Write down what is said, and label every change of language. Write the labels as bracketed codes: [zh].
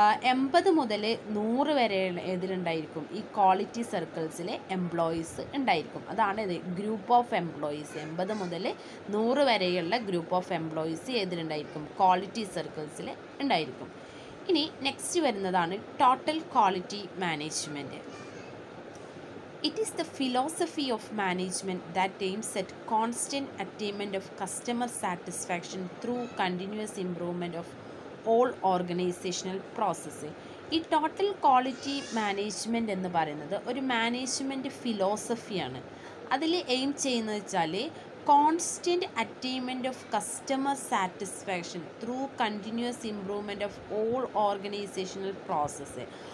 [ml] 80 മുതൽ 100 വരെ ഇതിലുണ്ടായിരിക്കും. ഈ ക്വാളിറ്റി സർക്കിൾസിലെ എംപ്ലോയീസ് ഉണ്ടായിരിക്കും. അതാണ് ഇത് ഗ്രൂപ്പ് ഓഫ് എംപ്ലോയീസ്. 80 മുതൽ 100 വരെയുള്ള ഗ്രൂപ്പ് ഓഫ് എംപ്ലോയീസ് ഏതിലുണ്ടായിരിക്കും? ക്വാളിറ്റി സർക്കിൾസിൽ ഉണ്ടായിരിക്കും. ഇനി നെക്സ്റ്റ് വരുന്നതാണ് total quality management. [en] It is the philosophy of management that aims at constant attainment of customer satisfaction through continuous improvement of all organizational processes. [ml] ഈ total quality management എന്ന് പറയുന്നത് ഒരു management ഫിലോസഫിയാണ്. അതിൽ aim ചെയ്യുന്നത് വെച്ചാൽ [en] Constant attainment of customer satisfaction through continuous improvement of all organisational process.